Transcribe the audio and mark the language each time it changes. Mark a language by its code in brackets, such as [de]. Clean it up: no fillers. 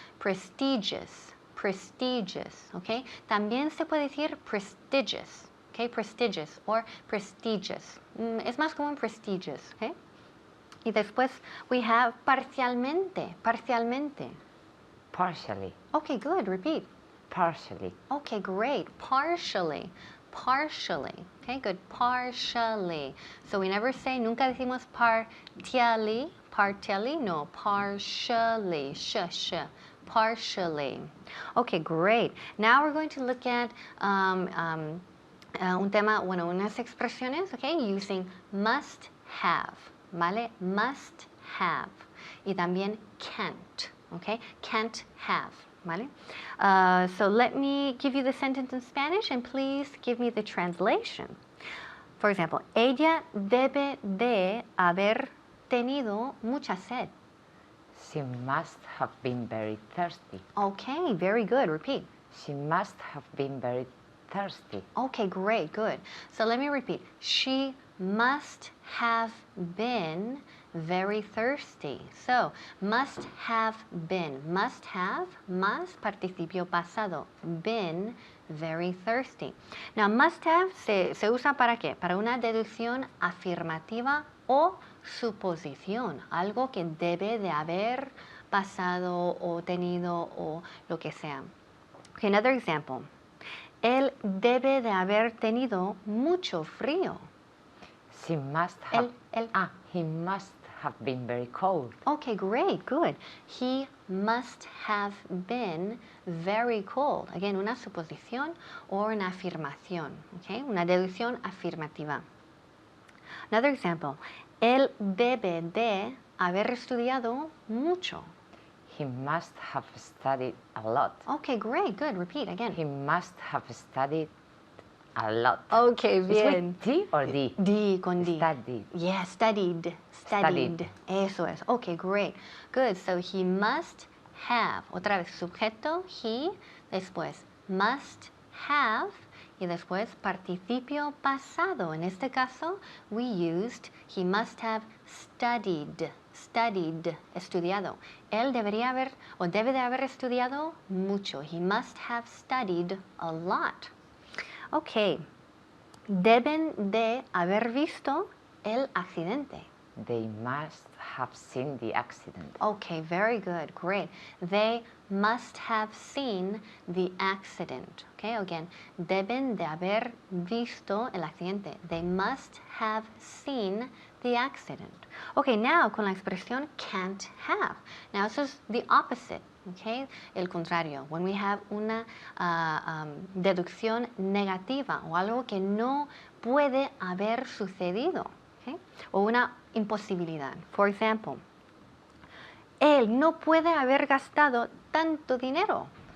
[en] Prestigious, prestigious, okay? [es] También se puede decir prestigious, okay? [en] Prestigious or prestigious. [es] Es más común prestigious, okay? Y después [en] we have [es] parcialmente, parcialmente. [en] Partially. Okay, good. Repeat. Partially. Okay, great. Partially. Partially. Okay, good. Partially. So we never say, [es] nunca decimos [en] partially. Partially, no. Partially. Partially. Okay, great. Now we're going to look at [es] un tema, bueno, unas expresiones, [en] okay, using must have, ¿vale? Must have. [es] Y también [en] can't, okay? Can't have. ¿Vale? So let me give you the sentence in Spanish and please give me the translation. For example, [es] ella debe de haber tenido mucha sed. [en] She must have been very thirsty. Okay, very good. Repeat. She must have been very thirsty. Okay, great, good. So let me repeat. She must have been very thirsty. So, must have been. Must have, must, [es] participio pasado. [en] Been very thirsty. Now, must have [es] se usa para qué? Para una deducción afirmativa o suposición. Algo que debe de haber pasado o tenido o lo que sea. [en] Okay, another example. [es] Él debe de haber tenido mucho frío. [en] She must have. He must have been very cold. Okay, great, good. He must have been very cold. Again, [es] una suposición o una afirmación. Okay, una deducción afirmativa. [en] Another example. [es] Él debe de haber estudiado mucho. [en] He must have studied a lot. Okay, great, good. Repeat again. He must have studied a lot. Okay, Is [es] bien. [en] with T or D? [es] D con D. [en] Studied. Yeah, studied. Studied. [es] Eso es. [en] Okay, great. Good. So he must have. [es] Otra vez, sujeto, [en] he. Después, must have. [es] Y después, participio pasado. En este caso, [en] we used he must have studied. Studied. [es] Estudiado. Él debería haber o debe de haber estudiado mucho. [en] He must have studied a lot. Okay. [es] Deben de haber visto el accidente. [en] They must have seen the accident. Okay, very good, great. They must have seen the accident. Okay, again, [es] deben de haber visto el accidente. [en] They must have seen the accident. Okay, now [es] con la expresión [en] can't have. Now this is the opposite, okay? [es] El contrario. [en] When we have [es] una deducción negativa o algo que no puede haber sucedido, okay? O una imposibilidad. [en] For example, [es] él no puede haber gastado tanto dinero.